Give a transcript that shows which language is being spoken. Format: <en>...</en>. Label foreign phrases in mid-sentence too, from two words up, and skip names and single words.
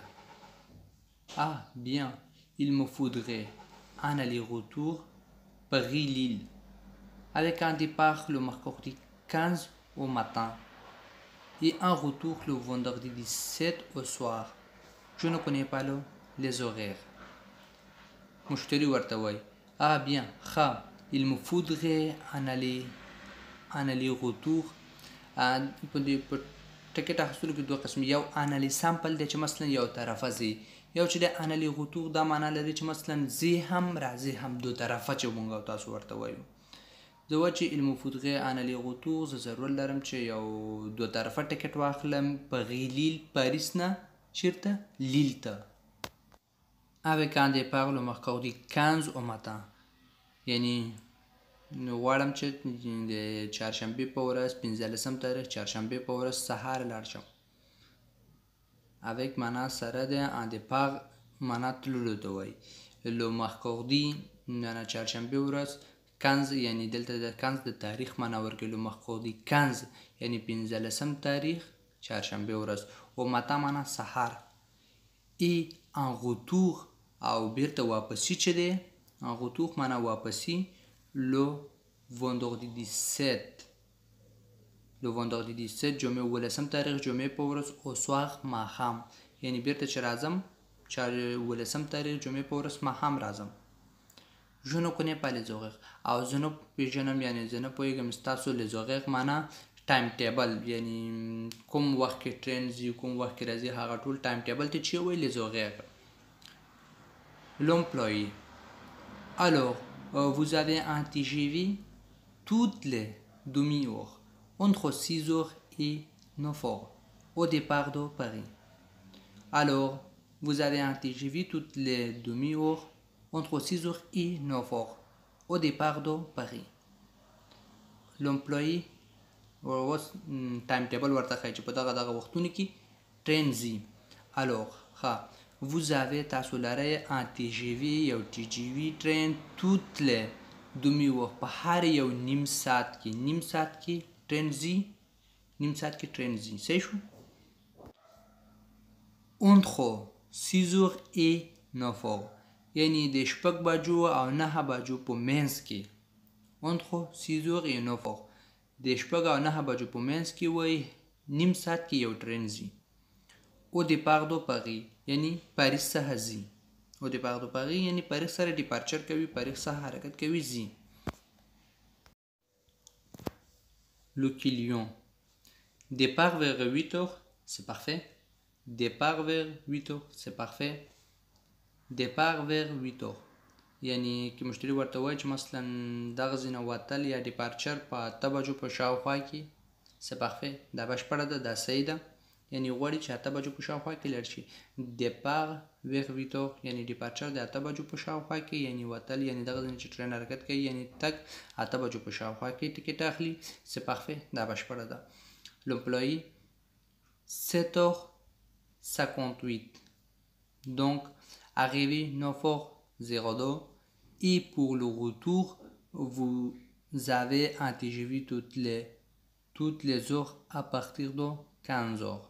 <fr>Ah bien, il me faudrait un aller-retour Paris-Lille avec un départ le mercredi 15 au matin et un retour le vendredi 17 au soir. Je ne connais pas les horaires.</fr> <ps>مشتری ورته وایي</ps> <fr>Ah bien, ښه il me faudrait un aller-retour.</fr> <ps>په ټکټ اخیستلو کې دوه قسم، یو</ps> <fr>un aller simple</fr> <ps>دی چې مثلا یو طرفه ځي، یو چې د</ps> <fr>un aller-retour</fr> <ps>دا معنا لري چې مثلا ځي هم راځي هم دو طرفه چې مونږ او تاسو ورته وایو. زه وایي چې</ps> <fr>il me faudrait un aller-retour</fr> <ps>زه ضرور لرم چې یو دو طرفه ټکټ واخلم Paris-Lille پاریس نه چیرته لیل ته.</ps> <fr>avec un départ le mercredi 15 au matin</fr> <ps>یعنی غواړم چې د چهارشنبې په ورځ 15 تاریخ چهارشنبې په ورځ سهار لاړ شم. avec معنا سره د</ps> <fr>un départ</fr> <ps>معنا تللو ته وایي.</ps> <fr>le mercredi</fr> <ps>معنا چهارشنبې ورځ 15 یعنی دلته د 15 د تاریخ معنا ورکوي.</ps> <fr>le mercredi 15</fr> <ps>یعنی 15 تاریخ چهارشنبې ورځ.</ps> <fr>au matin</fr> <ps>معنا سهار.</ps> <fr>et un retour</fr> <ps>او بیرته واپسی چې دی</ps> <fr>un retour</fr> <ps>معنا واپسی.</ps> <fr>le vendredi 17</fr> <ps>جمعې 18 تاریخ جمعې په ورځ</ps> <fr>au soir</fr> <ps>ماښام یعنی بیرته چې راځم 18 تاریخ جمعې په ورځ ماښام راځم.</ps> <fr>je ne connais pas les horaires</fr> <ps>او زه نه پیژنم یعنی زه نه پوهېږم ستاسو</ps> <fr>les horaires</fr> <ps>معنا ټایم ټیبل یعنی کوم وخت کې ټرین ځي کوم وخت کې راځي هغه ټول ټایم ټیبل ته چې وایي</ps> <fr>les horaires. L'employé. Alors, vous avez un TGV toutes les demi-heures entre 6h et 9h au départ de Paris. Alors, vous avez un TGV toutes les demi-heures entre 6h et 9h au départ de Paris.</fr> <ps>l'employé اوس ټایم ټیبل ورته ښایي چې په دغه وختونو کې ټرین ځي. alors ښه</ps> <fr>vous avez</fr> <ps>تاسو لرئ</ps> <fr>un TGV</fr> <ps>یو TGV ټرین</ps> <fr>toutes les demi</fr> <ps>وخت په هر یو نیم ساعت کې ټرین ځي صحیح شو.</ps> <fr>entre 6h et 9h</fr> <ps>یعنی د 6 بجو او 9 بجو په منځ کې</ps> <fr>entre 6h et 9h</fr> <ps>د 6 او 9 بجو په منځ کې وای نیم ساعت کې یو ټرین ځي.</ps> <fr>au départ de Paris</fr> <ps>یعنی پاریس څخه ځي.</ps> <fr>au départ de Paris</fr> <ps>یعنی پاریس سره ډیپارچر کوي، پاریس څخه حرکت کوي، ځي.</ps> <fr>le client départ vers 8h c'est parfait. départ vers 8h c'est parfait. départ vers 8h</fr> <ps>یعنی که مشتری ورته وایي چې مثلا دغه ځینه وتل یا ډیپارچر په 8 بجو په شاوخوا کې</ps> <fr>c'est parfait</fr> <ps>دا بشپړه ده، دا صحیح ده. یعنی غواړي چې 8 بجو په شاوخوا کې لاړ شي.</ps> <fr>départ vers 8h</fr> <ps>یعنی ډیپارچر د 8 بجو په شاوخوا کې، یعنی وتل یعنی دغه ځینه چې ټرین حرکت کوي یعنی تک 8 بجو په شاوخوا کې ټیکټ اخلي</ps> <fr>c'est parfait</fr> <ps>دا بشپړه ده.</ps> <fr>l'employé 7h58 donc arrivé 9h02 et pour le retour vous avez un TGV toutes les heures à partir de 15h.</fr>